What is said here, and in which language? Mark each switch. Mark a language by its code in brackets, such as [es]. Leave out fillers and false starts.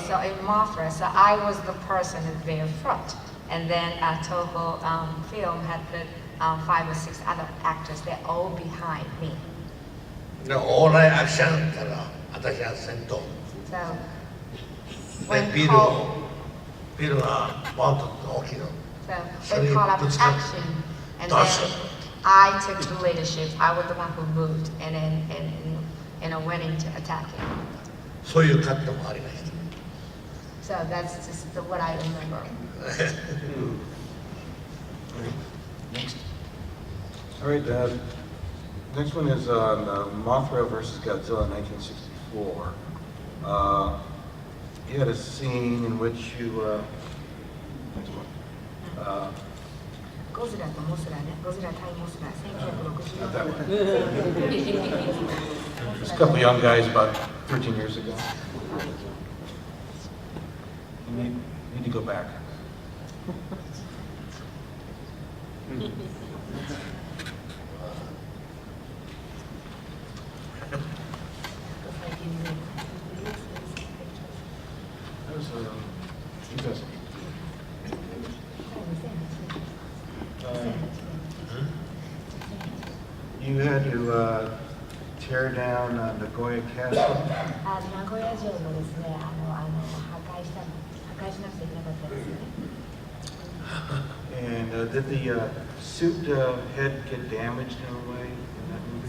[en] So in Mothra, so I was the person in the very front, and then Toho Film had put 5 or 6 other actors. They're all behind me. [ja] で、オーライアクションって言ったら、私が先頭。 [en] So [ja] で、 [en] when [ja] ビ [en] called, [ja] ルがバンと大きいの。 [en] so when called up action, and then I took the leadership. I was the one who moved, and then went into attacking. [ja] そういうカットもありました。 [en] So that's just what I remember. Next. All right, next one is on Mothra versus Godzilla, 1964. You had a scene in which you, next one. [ja] Godzilla to Mothra, ne? Godzilla対Mothra, [en] Not that 1960 one. There's a couple young guys about 13 years ago. You need to go back. That was 2008. You had to tear down Nagoya Castle. [ja] 名古屋城もですね、破壊しなくちゃいけなかったですね。 [en] And did the suit head get damaged in a way in that